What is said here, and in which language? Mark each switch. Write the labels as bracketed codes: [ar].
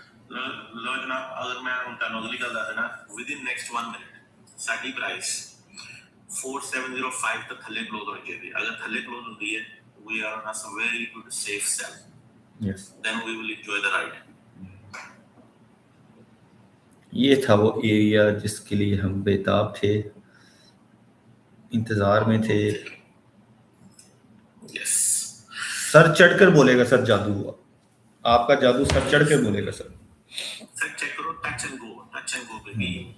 [hi] लो जनाब, अगर मैं उनका नॉर्मली कर देना with in next 1 minute sari price 4705 तक थल्ले क्लोज होनी चाहिए। अगर थल्ले क्लोज होती है [en] we are on a very good safe sell, yes, then we will enjoy the ride। [hi] ये था वो एरिया जिसके लिए हम बेताब थे, इंतजार में थे। [en] yes, [hi] सर चढ़कर बोलेगा सर जादू हुआ, आपका जादू सर चढ़कर बोलेगा सर। सर चेक करो, टच एंड गो बेबी।